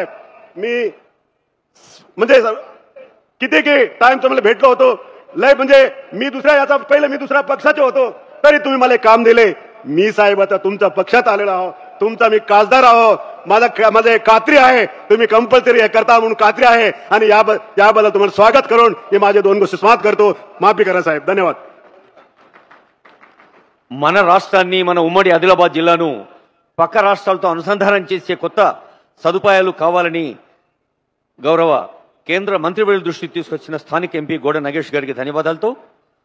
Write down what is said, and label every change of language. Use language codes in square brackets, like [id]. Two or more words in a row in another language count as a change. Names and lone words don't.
[mr] मी म्हणजे किती की टाइम तुम्हाला भेटलो होतो लय म्हणजे मी दुसऱ्या पक्षाचे होतो तरी तुम्ही मला काम दिले. मी साहेब आता तुमच्या पक्षात आलेलो आहो. तुमचा मी खासदार आहो. माझं खात्री आहे तुम्ही कंपल्सरी हे करता म्हणून खात्री आहे. आणि याबद्दल तुम्हाला स्वागत करून मी माझे 2 गोष्टी समाप्त करतो. माफी करा साहेब. धन्यवाद. [te] మన రాష్ట్రాన్ని మన ఉమ్మడి ఆదిలాబాద్ జిల్లాను పక్క రాష్ట్రాలతో అనుసంధానం చేసే కొత్త సదుపాయాలు కావాలని గౌరవ కేంద్ర మంత్రివర్యుల దృష్టికి తీసుకొచ్చిన స్థానిక ఎంపీ గోడ నగేష్ గారికి ధన్యవాదాలతో